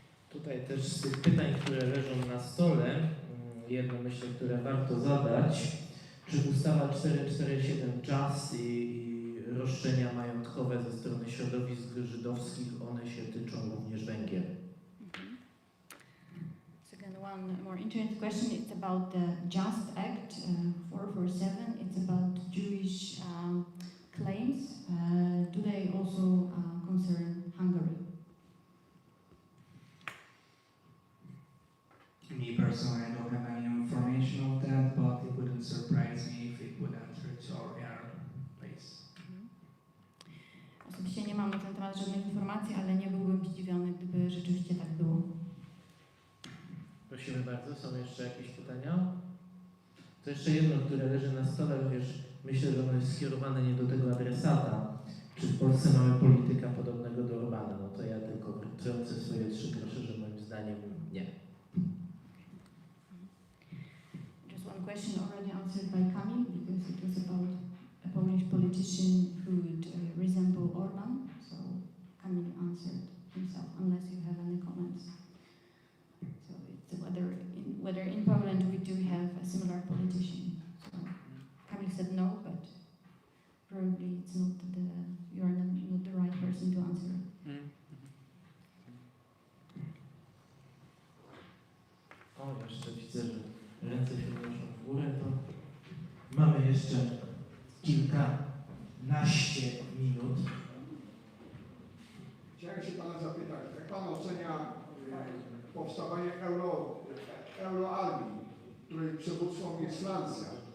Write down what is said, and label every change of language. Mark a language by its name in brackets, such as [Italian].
[Polish] Tutaj też z tych pytań, które leżą na stole, jedno myślę, które warto zadać. Czy ustawa 447 Just i roszczenia majątkowe ze strony środowisk żydowskich, one się tyczą również Węgier? [English] One more interesting question. It's about the Just Act 447. It's about Jewish claims. Do they also concern Hungary? Me personally, I don't have any information of that, but it wouldn't surprise me if it would enter to our place. [Polish] Osobiście nie mam na ten temat żadnych informacji, ale nie byłbym zdziwiony, gdyby rzeczywiście tak było. Prosimy bardzo, są jeszcze jakieś pytania? To jeszcze jedno, które leży na stole, również myślę, że ono jest skierowane nie do tego adresata. Czy w Polsce mamy polityka podobnego do Orbana? No to ja tylko trącę swoje 3 grosze, że moim zdaniem nie. [English] Just one question already answered by Kamil, because it was about a Polish politician who would resemble Orban. So Kamil answered himself, unless you have any comments. So it's whether in Poland we do have a similar politician. So Kamil said no, but probably it's not you are not the right person to answer. [Polish] O, jeszcze widzę, że ręce się unoszą w górę, to mamy jeszcze kilkanaście minut. Chciałem się Pana zapytać, jak Pan ocenia powstawanie euroarmii, której przywódcą jest Francja?